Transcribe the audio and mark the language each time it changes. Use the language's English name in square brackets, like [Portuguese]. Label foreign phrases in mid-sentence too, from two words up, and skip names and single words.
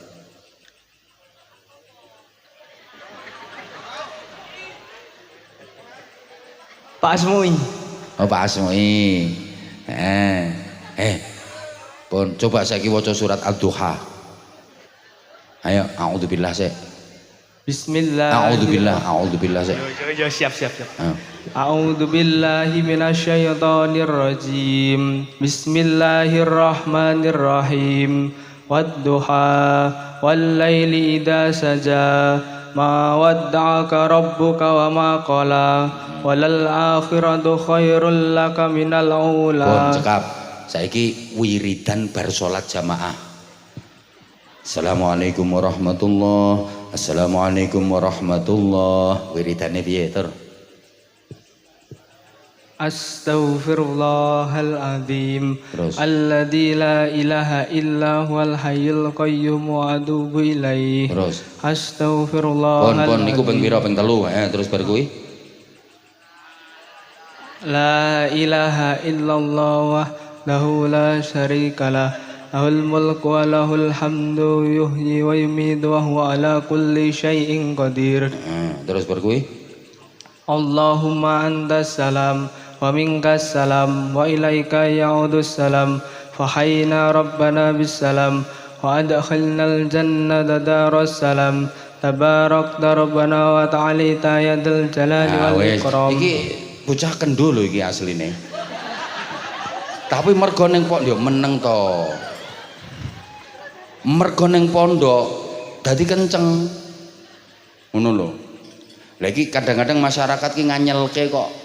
[Javanese] Pak Asmui. Oh, Pak Asmui. Pun coba saiki waca surat Ad-Duha. Ayo, a'udzubillah sik. Bismillah. A'udzubillah sik. Yo siap. [Arabic] أعوذ بالله من الشيطان الرجيم. بسم الله الرحمن الرحيم. Wadduha والليل إذا سجى ما ودعك ربك وما قلى وللآخرة خير لك من [Javanese] Pun [Arabic] الأولى. [Javanese] cekap. Saiki wiridan bar salat jamaah. [Arabic] السلام عليكم ورحمة الله. السلام عليكم ورحمة الله. [Javanese] Wiridane piye, Tur? [Arabic] أستغفر الله العظيم [Javanese] Terus. [Arabic] الذي لا إله إلا هو الحي القيوم وأتوب إليه. [Javanese] Terus. Pun [Arabic] أستغفر الله العظيم. [Javanese] niku ping pira ping 3 terus bar kuwi. [Arabic] لا إله إلا الله وحده لا شريك له له الملك وله الحمد يحيي ويميت وهو على كل شيء قدير. [Javanese] Terus bar kuwi. [Arabic] اللهم أنت السلام ومنك السلام وإليك يعود السلام فحينا ربنا بالسلام وأدخلنا الجنة دار السلام تباركت ربنا وتعاليت يا ذا الجلال وال [Javanese] Wes, [Arabic] ikram. [Javanese] iki bocah kendho lho iki asline. Tapi mergo ning pondok yo meneng to. Mergo ning pondok dadi kenceng. Ngono lho. Lah iki kadang-kadang masyarakat ki nganyelke kok.